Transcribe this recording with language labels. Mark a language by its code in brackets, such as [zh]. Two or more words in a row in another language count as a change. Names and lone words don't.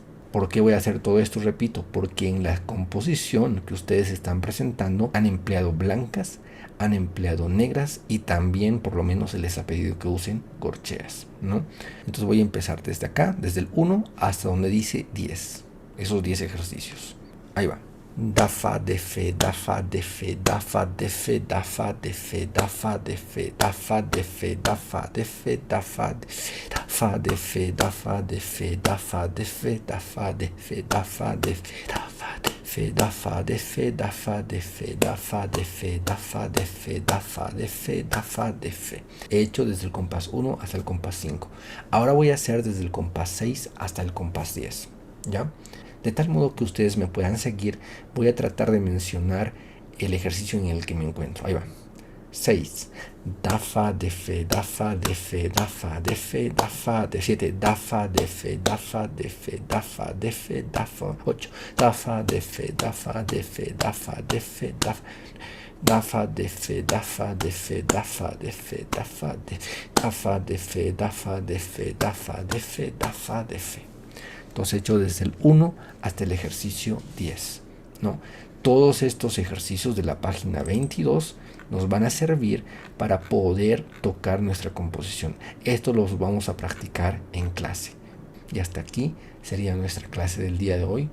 [es] ¿Por qué voy a hacer todo esto? Repito, porque en la composición que ustedes están presentando han empleado blancas, han empleado negras y también por lo menos se les ha pedido que usen corcheas, ¿no? Entonces voy a empezar desde acá, desde el 1 hasta donde dice 10. Esos 10 ejercicios. Ahí va. Da fa de fe, da fa de fe, da fa de fe, da fa de fe, da fa de fe, da fa de fe, da fa de fe, da fa de fe, da fa de fe, da fa de fe, da fa de fe, da fa de fe, da fa de fe, da fa de fe, da fa de fe, da fa de fe, da fa de fe, da fa de fe, da fa de fe. He hecho desde el compás 1 hasta el compás 5. Ahora voy a hacer desde el compás 6 hasta el compás 10, ¿ya? De tal modo que ustedes me puedan seguir, voy a tratar de mencionar el ejercicio en el que me encuentro. Ahí va. 6. Da fa de fe, da fa de fe, da fa de fe, da fa de 7. Da fa de fe, da fa de fe, da fa de fe, da fa 8. Da fa de fe, da fa de fe, da fa de fe, da fa de fe, da fa de fe, da fa de fe, da fa de fe, da fa de fe, da fa de fe, da fa de fe. Entonces he hecho desde el 1 hasta el ejercicio 10, ¿no? Todos estos ejercicios de la página 22 nos van a servir para poder tocar nuestra composición. Esto los vamos a practicar en clase. Y hasta aquí sería nuestra clase del día de hoy.